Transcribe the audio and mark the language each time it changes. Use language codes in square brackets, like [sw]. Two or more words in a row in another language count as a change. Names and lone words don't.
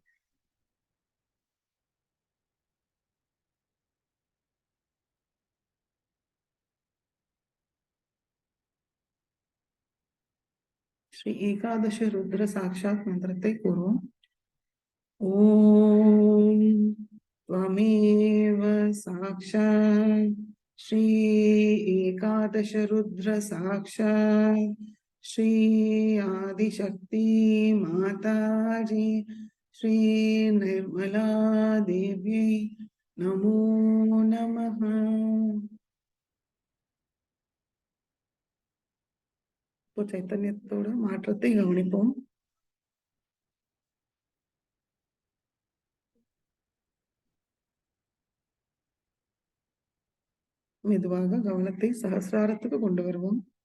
[ta] ஸ்ரீ ஏகாதச ருத்ர சாட்சாத் மந்திரத்தை கூறுவோம். [sa] ஓம் त्वमेव साक्षात् श्री एकादश रुद्र साक्षात् श्री आदिशक्ति माताजी श्री निर्मला देवी नमो नमः. [ta] இப்போ சைத்தன்யத்தோட மாற்றத்தை கவனிப்போம். மெதுவாக கவனத்தை சஹஸ்ராரத்துக்கு கொண்டு வருவோம்.